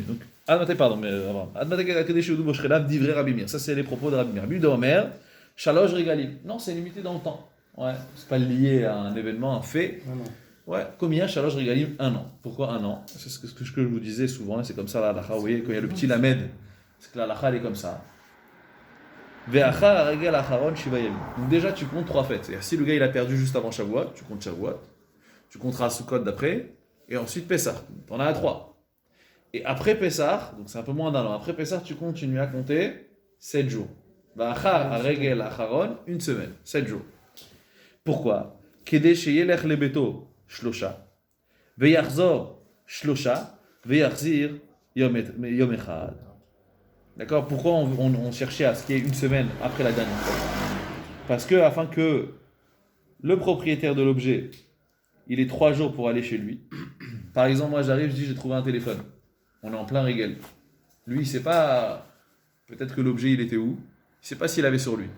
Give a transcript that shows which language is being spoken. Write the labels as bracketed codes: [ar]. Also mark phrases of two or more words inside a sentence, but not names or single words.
[fr] Donc, divrei Rabbi Meir. Ça c'est les propos de Rabbi Meir. [he] רבי אומר שלוש רגלים. [fr] Non, c'est limité dans le temps. Ouais, c'est pas lié à un événement, un fait. Non. Ouais, combien [he] שלוש רגלים? [fr] 1 an. Pourquoi 1 an? C'est ce que je vous disais souvent, c'est comme ça la halakha. Vous voyez, quand il y a le petit lamed, c'est que la halakha elle est comme ça. [he] ואחר רגל אחרון שבעה ימים. [fr] Donc déjà tu comptes 3 fêtes. C'est-à-dire si le gars il a perdu juste avant Shavuot, tu comptes Shavuot, tu compteras Sukkot d'après, et ensuite Pessah. T'en as à 3. Et après Pessah, donc c'est un peu moins d'1 an, après Pessah tu continues à compter 7 jours. [he] ואחר רגל אחרון, [fr] 1 semaine, 7 jours. Pourquoi? [he] כדי שילך לביתו שלשה ויחזור שלשה ויכריז יום אחד. [fr] D'accord? Pourquoi on cherchait à ce qu'il y ait 1 semaine après la dernière fois? Parce que, afin que le propriétaire de l'objet, il ait 3 jours pour aller chez lui. Par exemple, moi j'arrive, je dis j'ai trouvé un téléphone. On est en plein régal. Lui, il sait pas, peut-être que l'objet il était où, il sait pas s'il avait sur lui.